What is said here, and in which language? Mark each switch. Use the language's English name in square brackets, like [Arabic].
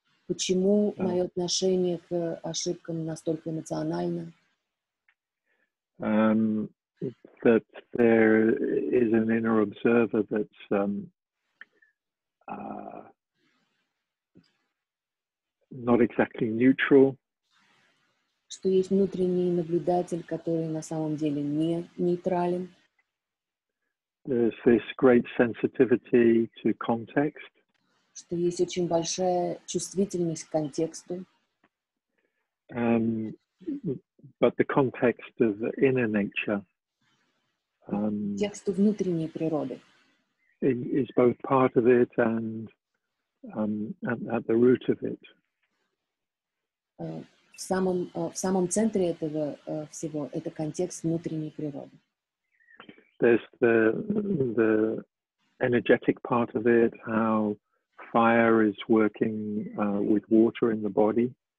[Russian] Почему мое отношение к ошибкам настолько эмоционально? [English] That there is an inner observer that's not exactly neutral. [Russian] Что есть внутренний наблюдатель, который на самом деле не нейтрален. [English] There's this great sensitivity to context. [Russian] Что есть очень большая чувствительность к контексту. [English] But the context of the inner nature [Russian] Тексту внутренней природы. [English] is both part of it and at the root of it. [Russian] В самом центре этого всего это контекст внутренней природы. [English] There's the energetic part of it, how fire is working with water in the body.